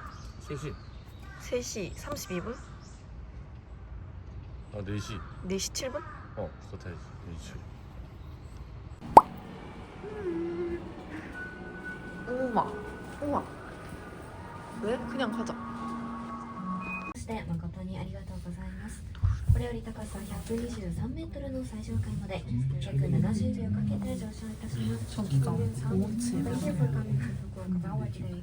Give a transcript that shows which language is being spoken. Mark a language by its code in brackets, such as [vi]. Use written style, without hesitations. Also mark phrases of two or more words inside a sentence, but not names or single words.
[ko] 3시. 3시 32분? 아 4시. 4시 7분? 그거 타야지. 4시. 우와. 왜? 그냥 가자. [ja] して誠にありがとうございます。これより高さ123メートルの最上階まで約70秒かけて上昇いたします。 [ko] 저기가 557. [en] Thank you for coming to Fukuoka Tower today.